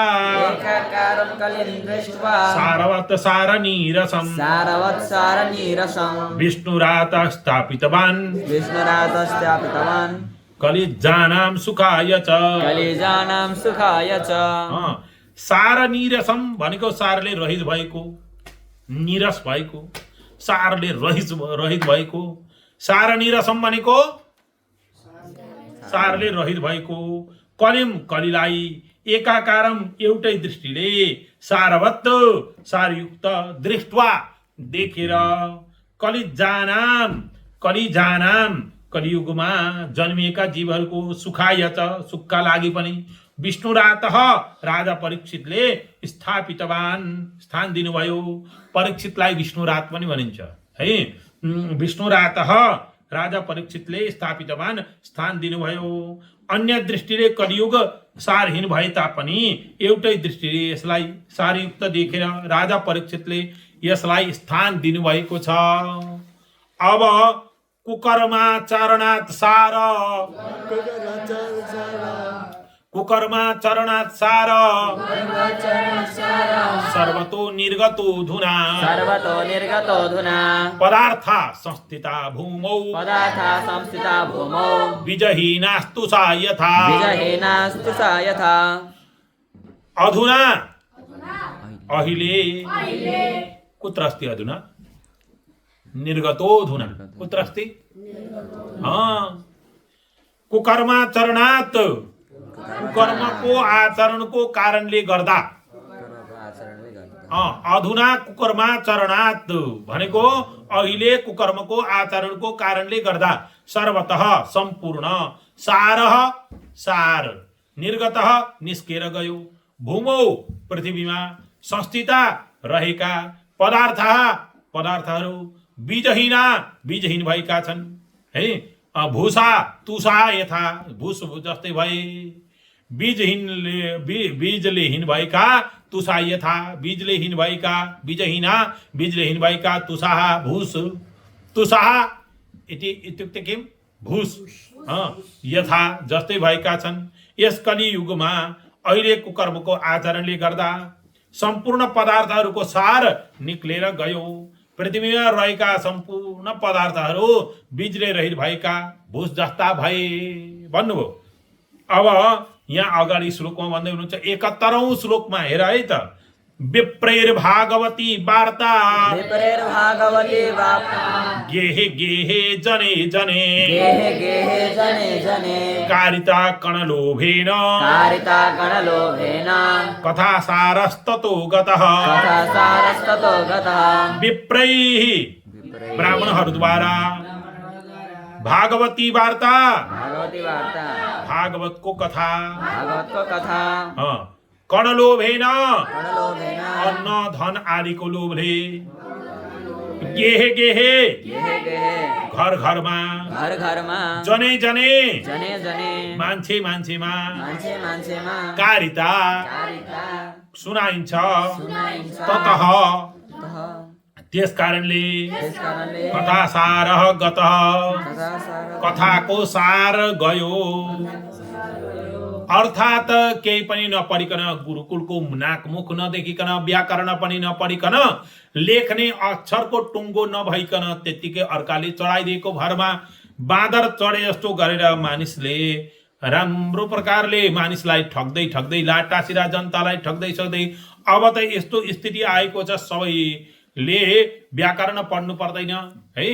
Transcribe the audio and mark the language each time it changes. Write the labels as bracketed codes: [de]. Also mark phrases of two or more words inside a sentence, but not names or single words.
[sa] एकाकारं कलिं दृष्ट्वा सारवत् सारनीरसं सारवत्सारनीरसं विष्णुरातः स्थापितवान् विष्णुरातस्थापितवान् कलिजानां सुखाय च कलिजानां सुखाय च [ne] सारनीरसं भनेको सारले रहित भएको, निरस भएको, सारले रहित भएको। सारनीरसम भनेको सारले रहित भएको, कलिम कलिलाई एकाकारम एउटै दृष्टिले सारवत् सारयुक्त दृष्ट्वा देखेर कलिजानाम कलियुगमा जन्मिएका जीवहरूको सुखाय च सुखका लागि पनि विष्णुरातः राजा परीक्षितले स्थापितवान स्थान दिनुभयो। परीक्षितलाई विष्णुरात पनि भनिन्छ है। विष्णुरातः राजा परीक्षितले स्थापितवान स्थान दिनुभयो। अन्य दृष्टिले कलियुग सारहीन भए तापनि एउटै दृष्टिले यसलाई सारयुक्त देखेर राजा परीक्षितले यसलाई स्थान दिनुभएको छ। [sa] अब कुकर्मा चरणात् सार कुकर्मा चरणात् सार सर्वतो निर्गतो धुना पदार्था संस्थिता भूमौ बीजहीनास्तु सा यथा अधुना अहिले कुत्र अस्ति अधुना निर्गतोऽधुना कुत्र अस्ति कुकर्मा चरणात् [ne] कुकर्मको आचरणको कारणले गर्दा अधुना कुकर्मा चरणात् भनेको अहिले कुकर्मको आचरणको कारणले गर्दा सर्वतः सम्पूर्ण सार निर्गतः निस्केर गयो भूमौ पृथ्वीमा संस्थिता रहेका पदार्थहरू बीजहीन भएका छन् है। [sa] भूषा तुषा यथा [ne] भूस जस्तै भए बीजले हीन भएका [sa] तुषा यथा [ne] बीजले हीन भएका बीजले हीन भएका तुषाः भूस [sa] तुषाः इत्युक्ते किम [ne] भूस यथा जस्तै भएका छन्। यस कलियुगमा अहिले कुकर्मको आचरणले गर्दा सम्पूर्ण पदार्थहरूको सार निक्लेर गयो। पृथ्वीमा रहेका सम्पूर्ण पदार्थहरू बीजले रहित भएका भूस जस्ता भए भन्नुभयो। अब यहाँ अगाडि श्लोकमा भन्दै हुनुहुन्छ 71औं श्लोकमा हेर है त [sa] विप्रेर भागवती वार्ता गेहे गेहे जने जने कारिता कणलोभेन कथा सारस्ततो गतः विप्रैः [ne] ब्राह्मणहरूद्वारा भागवती वार्ता भागवतको कथा कणलोभेन अन्न धन आदिको लोभले गेहे गेहे घर घरमा जने मान्छेमा कारिता सुनाइन्छ ततः त्यस कारणले कथा सारः गतः कथाको सार गयो। अर्थात केही पनि नपढिकन गुरुकुलको नाकमुख नदेखिकन व्याकरण पनि नपढिकन लेख्ने अक्षरको टुङ्गो नभइकन त्यतिकै अर्काले चढाइदिएको भरमा बाँदर चढे जस्तो गरेर मानिसले राम्रो प्रकारले मानिसलाई ठग्दै लाटासिरा जनतालाई ठग्दै अब त यस्तो स्थिति आएको छ सबैले व्याकरण पढ्नु पर्दैन है।